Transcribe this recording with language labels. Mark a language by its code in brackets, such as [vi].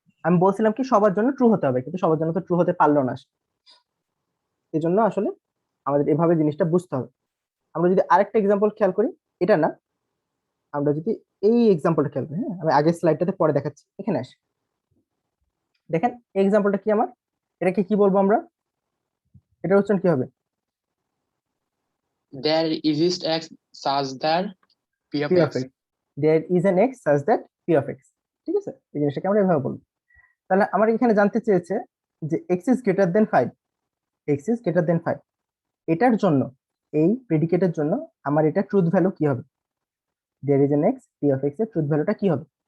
[bn] আমি বলছিলাম কি সবার জন্য ট্রু হতে হবে, কিন্তু সবার জন্য তো ট্রু হতে পারলো না। এই জন্য আসলে আমাদের এভাবে জিনিসটা বুঝতে হবে। আমরা যদি আরেকটা এক্সাম্পল খেয়াল করি, এটা না, আমরা যদি এই এক্সাম্পলটা খেয়াল করি, হ্যাঁ আমি আগের স্লাইডটাতে পরে দেখাচ্ছি, এখানে আসি। দেখেন এক্সাম্পলটা কি আমার, এটাকে কি বলবো আমরা? এটা উচ্চারণ কি হবে? [en] There exists x such that p of p x. Of x, there is an x such that p of x. [bn] ঠিক আছে, এই জিনিসটাকে আমরা এভাবে বলবো। তাহলে আমার এখানে জানতে চেয়েছে যে [en] x is greater than 5, [bn] x is greater than 5, এটার জন্য, এই প্রেডিকেটের জন্য আমার এটা ট্রুথ ভ্যালু কি হবে? [en] there is an x p of x [bn] এর ট্রুথ ভ্যালুটা কি হবে?